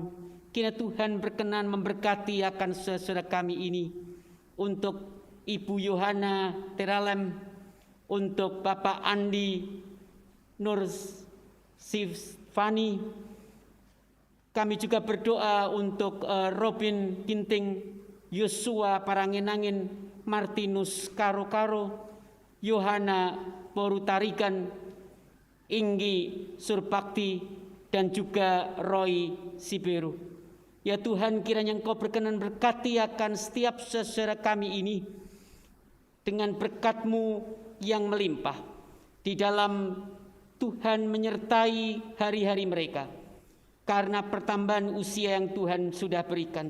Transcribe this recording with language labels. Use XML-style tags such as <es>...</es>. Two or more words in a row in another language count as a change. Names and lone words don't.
<id>Kiranya Tuhan berkenan memberkati akan saudara kami ini, untuk Ibu Yohana Teralem, untuk Bapak Andi Nur Sifani. Kami juga berdoa untuk Robin Ginting, Yosua Parangenangin, Martinus Karo-Karo, Yohana Porutarigan, Inggi Surbakti, dan juga Roy Siberu. Ya Tuhan, kiranya Engkau berkenan berkati akan setiap saudara kami ini dengan berkat-Mu yang melimpah, di dalam Tuhan menyertai hari-hari mereka karena pertambahan usia yang Tuhan sudah berikan.</id>